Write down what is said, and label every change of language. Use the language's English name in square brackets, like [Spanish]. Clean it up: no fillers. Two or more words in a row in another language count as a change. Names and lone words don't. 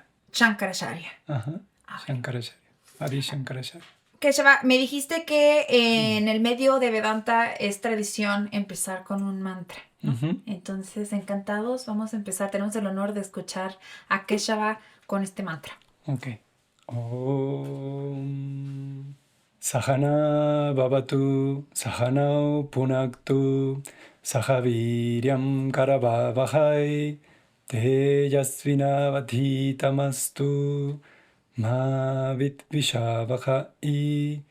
[Spanish] Shankaracharya. Ajá, A ver. Shankaracharya. Adi Shankaracharya. Keshava, me dijiste que en el medio de Vedanta es tradición empezar con un mantra, ¿no? Ujú. Entonces, encantados, vamos a empezar. Tenemos el honor de escuchar a Keshava con este mantra. Ok. [Sanskrit] Om Sahana Bhavatu Sahanau Punaktu Sahaviryam Karavavahai Tejasvinavadhitamastu Ma Vidvishavahai.